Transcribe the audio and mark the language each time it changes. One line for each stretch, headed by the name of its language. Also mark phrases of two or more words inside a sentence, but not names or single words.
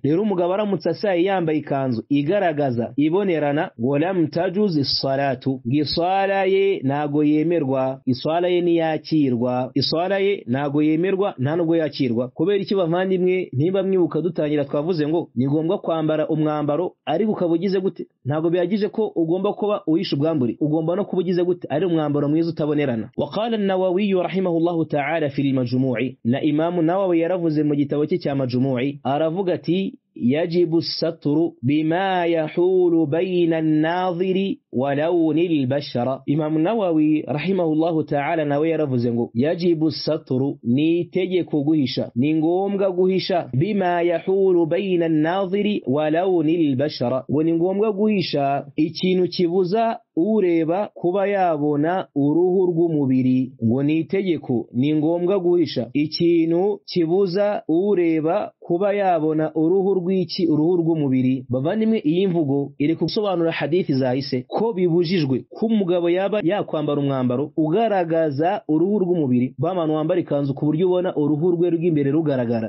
Kinyarwanda: Rero umugabo aramutse asayi yambaye ikanzu igaragaza ibonerana,
Arabic: ولم تجز الصلاة,
Kinyarwanda: giswala ye nago yemerwa, iswala ye niyakirwa, iswala ye nago yemerwa nta nubwo yakirwa. Kubera iki bavandimwe? Niba mwibuka dutangira twavuze ngo ni ngombwa kwambara umwambaro ariko ukaba ugize gute, ntabwo bihagije ko ugomba kuba uhisha ubwambure, ugomba no kuba ugize gute ari umwambaro mwiza utabonerana.
Arabic: وقال النووي رحمه الله تعالى في المجموع',
Kinyarwanda: na Imam Nawawi yaravuze mu gitabo cye cya Majmu', aravuga ati
Arabic: يجب الستر بما يحول بين الناظر ولون البشرة. إمام النووي رحمه الله تعالى
Kinyarwanda: nawe yaravuze ngo
Arabic: يجب الستر
Kinyarwanda: ni tegeko guhisha, ni ngombwa guhisha,
Arabic: بما يحول بين الناظر ولون البشرة,
Kinyarwanda: ngo ni ngombwa guhisha ikintu kibuza ureba kuba yabona uruhu rw'umubiri, ngo ni itegeko, ni ngombwa guhisha ikintu kibuza ureba kuba yabona uruhu rw'iki, uruhu rw'umubiri. Bavandimwe, iyi mvugo iri gusobanura hadithi zahise ko bibujijwe ko umugabo yaba yakwambara umwambaro ugaragaza uruhu rw'umubiri, bamana wambara ikanzu ku buryo ubona uruhu rwe rw'imbere rugaragara.